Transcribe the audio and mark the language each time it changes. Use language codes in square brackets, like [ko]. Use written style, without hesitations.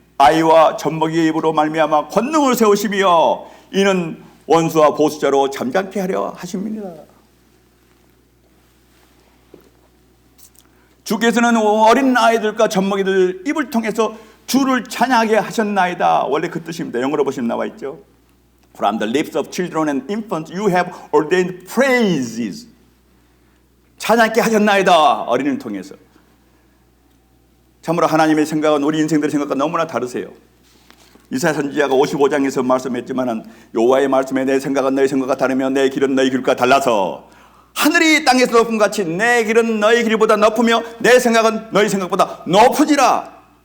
[ko] 아이와 젖먹이의 입으로 말미암아 권능을 세우시며 이는 원수와 보수자로 잠잠케 하려 하십니다. 주께서는 어린 아이들과 젖먹이들 입을 통해서 주를 찬양하게 하셨나이다. 원래 그 뜻입니다. 영어로 보시면 나와 있죠. [en] From the lips of children and infants you have ordained praises. [ko] 찬양케 하셨나이다. 어린이를 통해서. 참으로 하나님의 생각은 우리 인생들의 생각과 너무나 다르세요. 이사야 선지자가 55장에서 말씀했지만 여호와의 말씀에 내 생각은 너희 생각과 다르며 내 길은 너희 길과 달라서 하늘이 땅에서 높은 같이 내 길은 너희 길보다 높으며 내 생각은 너희 생각보다 높으니라.